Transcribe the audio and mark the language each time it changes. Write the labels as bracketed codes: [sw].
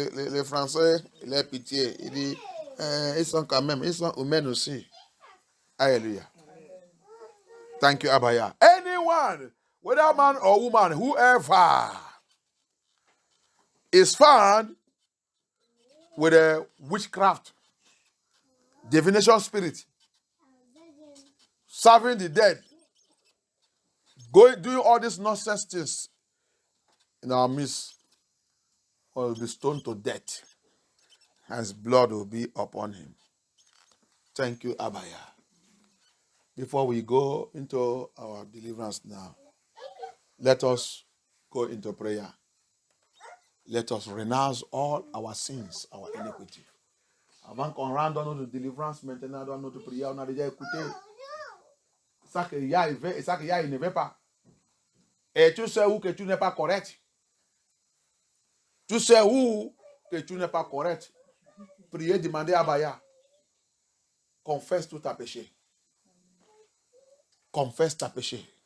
[fr] Les Français, leur pitié. Il dit, ils sont quand même, ils sont humains aussi. [en] Alléluia. Thank you, Abba Yah. Anyone, whether man or woman, whoever is found with a witchcraft, divination spirit, serving the dead, doing all these nonsense things in our midst, will be stoned to death, and his blood will be upon him. Thank you, Abba Yah. Before we go into our deliverance now, let us go into prayer. Let us renounce all our sins, our iniquity. [fr] Avant qu'on rentre dans notre délivrance, maintenant dans notre prière, on a déjà écouté ça que Yah veut et ça que Yah ne veut pas. Et tu sais où que tu n'es pas correct. Tu sais où que tu n'es pas correct. Priez, demandez à Abba. Confesse tout ta péché. Confesse ta péché.